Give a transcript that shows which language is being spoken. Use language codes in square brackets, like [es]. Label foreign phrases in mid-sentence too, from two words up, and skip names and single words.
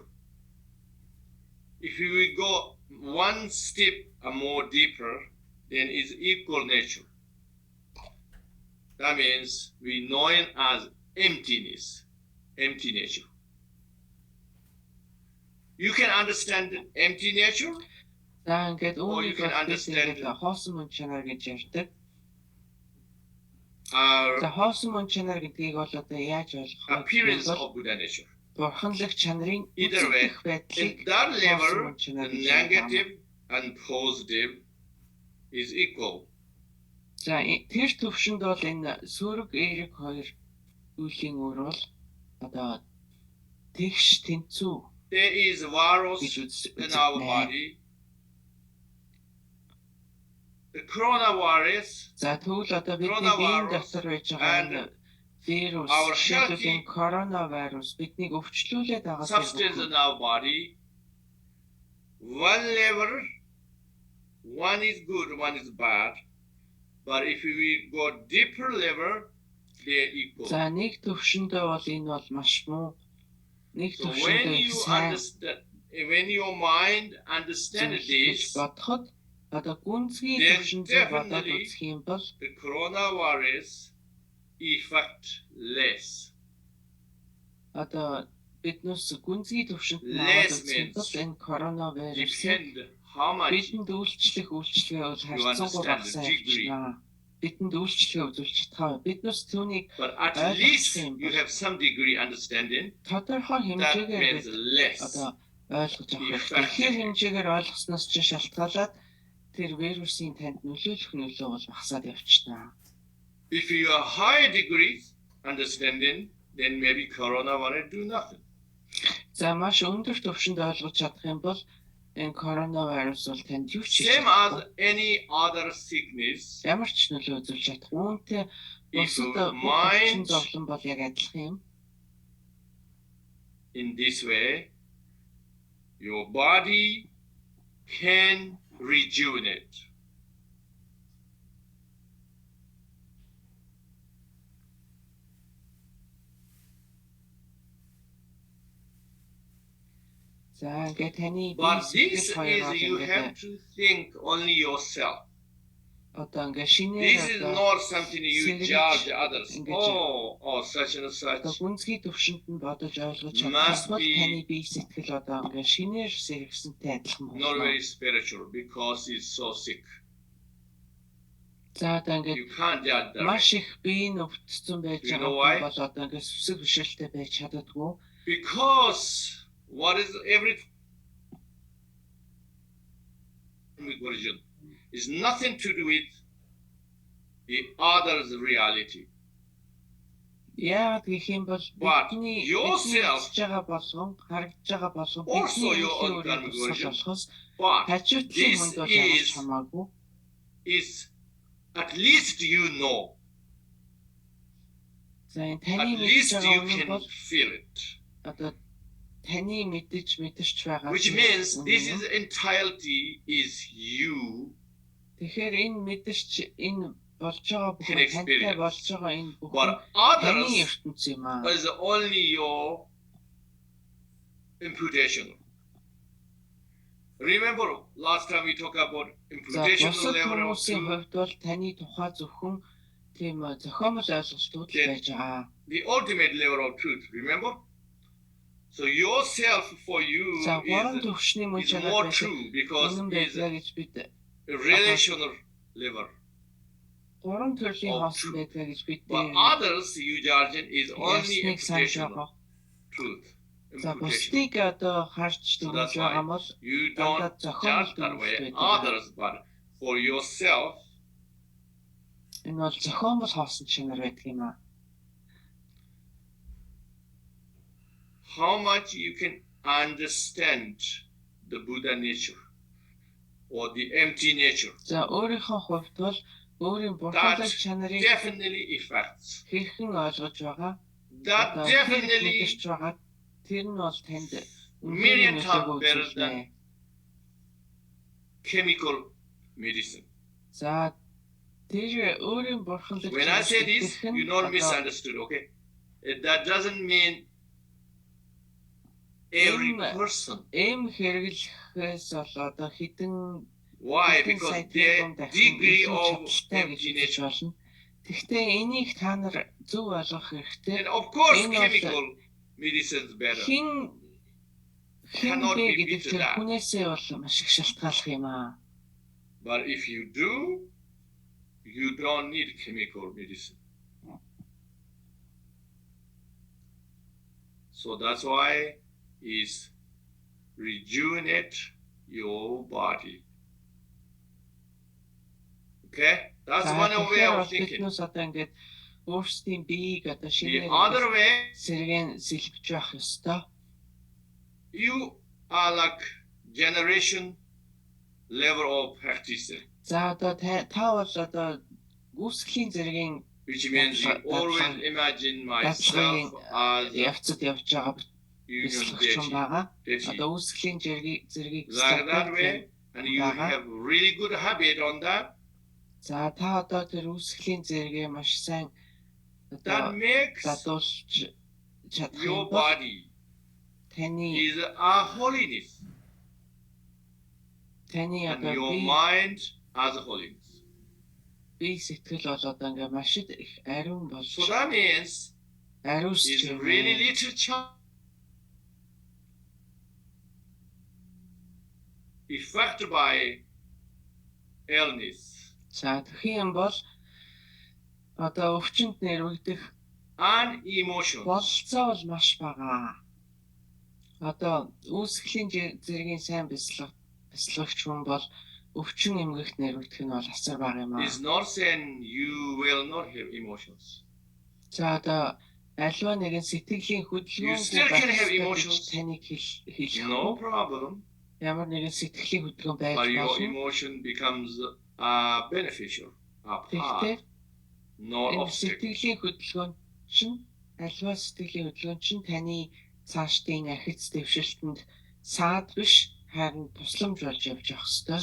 [en] If we go one step more deeper, then it's equal nature. That means we know it as emptiness, empty nature. You can understand empty nature, [mn] За ингээд [en] Or you [mn] үүнийг [en] can understand- [mn] хоосон мөн чанар гэж ярьдаг. [en] or [mn] За хоосон мөн чанар гэдгийг бол одоо яаж ойлгох вэ? [en] appearance of Buddha nature. [mn] Бурханлаг чанарын [en] Either way, [mn] үзэгдэх байдлыг [en] In that [mn] хоосон [en] level, [mn] мөн чанар [en] the [mn] гэж ярьдаг. [en] negative and positive is equal. [mn] За тэр төвшөнд бол энэ сөрөг эерэг хоёр үеийн өөр бол одоо тэгш тэнцүү [en] There is virus [mn] гэж [en] in our [mn] үздэг. [en] body. The coronavirus [mn] За тэгвэл одоо бидний биеийн дотор байж байгаа энэ вирус, [en] our [mn] жишээлбэл коронавирус биднийг өвчлүүлээд байгаа [en] substance in our body, one level, one is good, one is bad. But if we go deeper level, they're equal. [mn] За нэг төвшөндөө бол энэ бол маш муу. Нэг [en] So when [mn] төвшөндөө [en] you [mn] сайн [en] understand, when your mind understands [mn] гэж [en] this, [mn] бодоход одоо гүнзгий [en] Then [mn] төвшөндөө бодоод [en] definitely- [mn] үзэх юм бол [en] the coronavirus effect less. [mn] одоо биднээс гүнзгий төвшөнд [en] Less [mn] аваад үзэх бол энэ коронавирус [en] Depend how much [mn] бидэнд үйлчлэгээ бол харьцангуй [en] understand [mn] багасаа [en] the degree. [mn] явчихна. Бидэнд үйлчлэгээ үзүүлж чадхаа. Биднээс түүнийг [en] but at [mn] ойлгох [en] least [mn] юм [en] you [mn] бол [en] have some degree understanding. [mn] тодорхой [en] That [mn] хэмжээгээр [en] means [mn] бид [en] less. [mn] одоо ойлгож авах [en] Effective. [mn] хэрэгтэй. Тэгэхээр хэмжээгээр ойлгосноос ч шалтгаалаад тэр вирусын танд нөлөөлөх нөлөө бол багасаад явчихна. [en] If you are high degrees understanding, then maybe coronavirus do nothing. [mn] За маш өндөр төвшөнд ойлгож чадах юм бол энэ коронавирус бол танд юу ч хийж [en] Same [mn] чадахгүй. [en] as any other sickness, [mn] Ямар ч нөлөө үзүүлж чадахгүй. Үүнтэй [en] if [mn] бусад [en] your [mn] бүх [en] mind [mn] зовлон бол яг адилхан юм. [en] in this way, your body can rejuvenate. [mn] За ингээд таны [en] But [mn] бие [en] this [mn] сэтгэл хоёр [en] is you [mn] бол [en] have [mn] ингээд [en] to think only yourself. [mn] одоо ингээд [en] This [mn] шинээр [en] is [mn] одоо [en] not something you Sirich judge others. engage. Oh, such and such. [mn] одоо гүнзгий төвшөнд нь бодож ойлгож [en] Must [mn] чадсан бол [en] be- [mn] таны бие сэтгэл одоо ингээд шинээр сэргсэнтэй адилхан [en] Not [mn] болно. [en] very spiritual because it's so sick. [mn] За одоо ингээд [en] You can't judge that. [mn] маш их бие нь өвдсөн байж [en] You know [mn] байгаа [en] why? [mn] хүн бол одоо ингээд сүсэг бишэлтэй байж чаддаггүй. [en] Because what is every version is nothing to do with the other's reality. [mn] Яагаад гэх юм бол [en] But [mn] бидний [en] yourself- [mn] хийж байгаа болгон харагдж байгаа болгон [en] Also [mn] бидний [en] your own [mn] өөрийн [en] karmic [mn] тусгал [en] version. [mn] болохоос [en] But [mn] хажуутлын [en] this [mn] хүнд бол ямар ч [en] is- [mn] хамаагүй. [en] is at least you know [mn] За энэ [en] At [mn] таны мэдж [en] least [mn] байгаа [en] you [mn] үнэн [en] can [mn] бол [en] feel it. [mn] одоо таны мэдэрч байгаа. [en] Which means this is entirety is you. [mn] Тэгэхээр энэ мэдэрч энэ болж байгаа [en] Can [mn] бүхэн тантай [en] experience. [mn] болж байгаа энэ бүхэн [en] But [mn] таны [en] others [mn] ертөнц юм аа. [en] is only your imputation. Remember last time we talked about [mn] За [en] imputation [mn] бусад [en] level of [mn] хүмүүсийн [en] truth. [mn] хувьд бол таны тухай зөвхөн тийм зохиомл ойлголтууд л байж байгаа. [en] The ultimate level of truth, remember? So yourself for you [mn] За гурван төвшний мөн [en] is [mn] чанар [en] more [mn] байдаг. [en] true because [mn] Үнэн [en] it's [mn] байлаа гэж бид [en] a relational level. [mn] гурван төрлийн [en] Of [mn] хоосон [en] truth. [mn] байлаа гэж бид [en] But others, you Jarjan, is only [mn] ясныг санаж [en] imputational [mn] байгаа. [en] truth. [mn] За [en] Imputation. [mn] бусдыг одоо харж [en] So [mn] дүгнж [en] that's [mn] байгаа [en] why [mn] бол [en] you [mn] дандаа [en] don't [mn] зохиомл [en] judge that way [mn] дүгнэлт байдаг. [en] others, but for yourself, [mn] Энэ бол зохиомл хоосон чанар байдаг юм аа. [en] how much you can understand the Buddha nature or the empty nature [mn] За өөрийнхөө хувьд бол өөрийн бурхалаг чанарыг [en] definitely affects. [mn] хэрхэн ойлгож байгаа. [en] That [mn] Одоо [en] definitely [mn] мэдэрч байгаа. Тэр нь бол танд [en] million [mn] үнэн [en] times better [mn] үзүүлнэ. [en] than chemical medicine. [mn] За тэр өөрийн бурхалаг [en] When I say this, you not misunderstood, okay? That doesn't mean every person. [mn] эм хэрэглэхээс бол одоо хідэн [en] Why? Because their degree of empty nature. [mn] болно. Гэхдээ энийг та нар зөв ойлгох хэрэгтэй. [en] And of course, [mn] Энэ бол [en] chemical medicine is better. [mn] хин [en] Cannot [mn] бэ [en] be [mn] гэдэг [en] beat [mn] тэр [en] that. [mn] хүнээсээ бол маш их шалтгааллах юм аа. [en] But if you do, you don't need chemical medicine. So that's why is rejuvenate your body. Okay? That's one way of thinking. [mn] Биднээс одоо ингээд өөрсдийн биеийг одоо [en] The [mn] шинээр [en] other way, [mn] сэргэн сэлбэж явах ёстой. [en] you are like generation level of practice, [mn] За одоо та бол одоо үүсгэлийн зэргийн [en] which means you always imagine myself as a [mn] явцад явж байгаа [en] union [mn] бэлтгэгч юм [en] deity. [mn] байгаа. [en] deity. [mn] Одоо үүсгэлийн зэргийг [en] Like that way, and you have really good habit on that. [mn] За та одоо тэр үүсгэлийн зэрэгээ маш сайн [en] That [mn] одоо [en] makes [mn] задуулж чадах [en] your [mn] юм бол [en] body [mn] таны [en] is a holiness, [mn] таны [en] and [mn] одоо [en] your mind as a holiness. [mn] бие сэтгэл бол одоо ингээ маш их ариун болж [en] So that means [mn] ариус [en] it's really little chance affected by illness [mn] За тэгэх юм бол одоо өвчнөд нэрвэгдэх [en] and emotions. [mn] бололцоо бол маш бага. Одоо үүсгэлийн зэргийн сайн бяцлагч хүн бол өвчин эмгэгт нэрвэгдэх нь бол асар бага юм аа. [en] It's not saying you will not have emotions. [mn] За одоо альва нэгэн сэтгэлийн [en] You still can have [mn] хөдөлгөөн [en] emotions. [mn] таныг хэлэх. [en] No problem. [mn] Ямар нэгэн сэтгэлийн хөдөлгөөн байж [en] But your [mn] болно. [en] emotion becomes beneficial, a [mn] Тэгэхдээ [en] part, not [mn] энэ [en] obstacle. [mn] сэтгэлийн хөдөлгөөн чинь альва сэтгэлийн хөдөлгөөн чинь таны цаашдын ахиц дэвшилтэнд саад биш харин тусламж болж явж явах ёстой.